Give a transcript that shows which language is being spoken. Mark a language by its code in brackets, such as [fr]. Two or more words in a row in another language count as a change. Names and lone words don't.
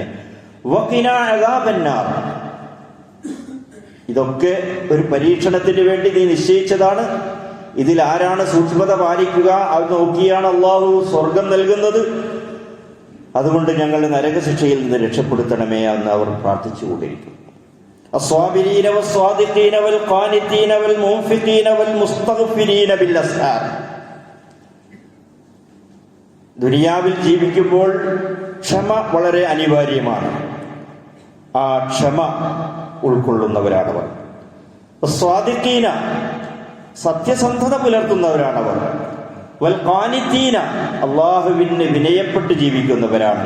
[ar] وقنا عذاب النار, [ml] ഇതൊക്കെ ഒരു പരീക്ഷണത്തിന് വേണ്ടി നീ നിശ്ചയിച്ചതാണ്. ഇതിൽ ആരാണ് സൂക്ഷ്മത പാലിക്കുക അത് നോക്കിയാണ് അല്ലാഹു സ്വർഗം നൽകുന്നത്. അതുകൊണ്ട് ഞങ്ങളുടെ നരകശിക്ഷയിൽ നിന്ന് രക്ഷപ്പെടുത്തണമേ എന്ന് അവർ പ്രാർത്ഥിച്ചുകൊണ്ടിരിക്കും. [ar] الصابرين والصادقين والقانتين والمنفقين والمستغفرين بالأسحار, [ml] ദുനിയാവിൽ ജീവിക്കുമ്പോൾ ക്ഷമ വളരെ അനിവാര്യമാണ്. ആ ക്ഷമ ഉൾക്കൊള്ളുന്നവരാണവർ. സ്വാദിഖീന, സത്യസന്ധത പുലർത്തുന്നവരാണവർ. [ar] والقانتين, [ml] അള്ളാഹുവിന് വിനയപ്പെട്ട് ജീവിക്കുന്നവരാണ്.